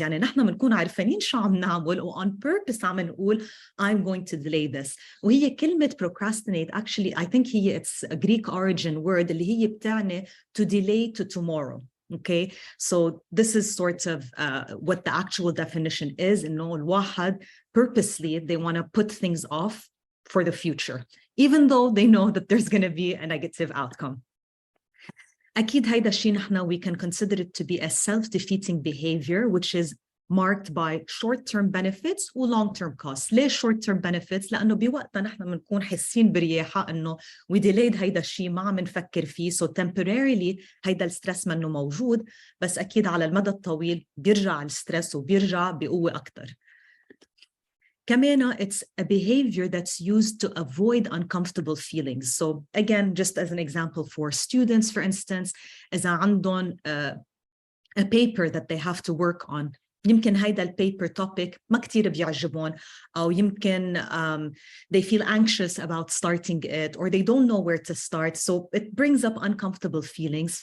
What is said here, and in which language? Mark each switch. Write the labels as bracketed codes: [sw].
[ar] يعني نحن بنكون عارفين شو عم نعمل و [en] on purpose [ar] عم نقول [en] I'm going to delay this. [ar] وهي كلمة [en] procrastinate actually I think it's a Greek origin word [ar] اللي هي بتعني [en] to delay to tomorrow. Okay, so this is sort of what the actual definition is. [ar] إنه الواحد [en] purposely they want to put things off for the future, even though they know that there's going to be a negative outcome. [ar] أكيد هيدا الشيء نحن [en] we can consider it to be a self-defeating behavior, which is marked by short-term benefits و long-term costs. [ar] ليش [en] short-term benefits؟ [ar] لأنه بوقتها نحن بنكون حاسين برياحة إنه [en] we delayed [ar] هيدا الشيء ما عم نفكر فيه، [en] so temporarily [ar] هيدا الستريس منه موجود، بس أكيد على المدى الطويل بيرجع الستريس وبيرجع بقوة أكتر. كمان [en] it's a behavior that's used to avoid uncomfortable feelings. So again, just as an example for students, for instance, [ar] إذا عندهم [en] a paper that they have to work on، [ar] يمكن هيدا البيبر [en] topic [ar] ما كتير بيعجبون، أو يمكن [en] they feel anxious about starting it, or they don't know where to start, so it brings up uncomfortable feelings.